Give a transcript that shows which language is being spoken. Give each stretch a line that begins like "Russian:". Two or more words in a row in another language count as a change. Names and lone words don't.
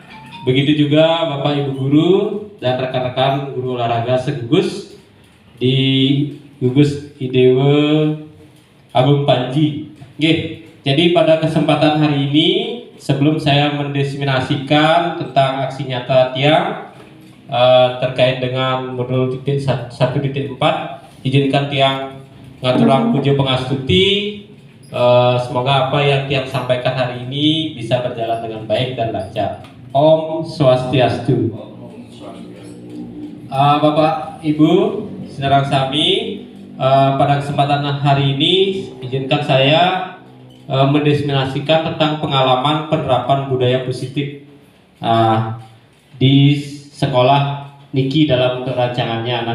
Indonesian: Begitu juga Bapak Ibu guru dan rekan-rekan guru olahraga segugus di gugus IDW Agung Panji. Jadi pada kesempatan hari ini, sebelum saya mendiseminasikan tentang aksi nyata Tiang terkait dengan modul 1.4, izinkan Tiang
Balinese: ngaturang puja pengastuti.
Indonesian: Semoga apa yang Tiang sampaikan hari ini bisa berjalan dengan baik dan lancar.
Balinese: Om Swastiastu.
Indonesian: Bapak Ibu, saudara sami, pada kesempatan hari ini izinkan saya mendiseminasikan tentang pengalaman penerapan budaya positif di sekolah Niki dalam bentuk rancangannya.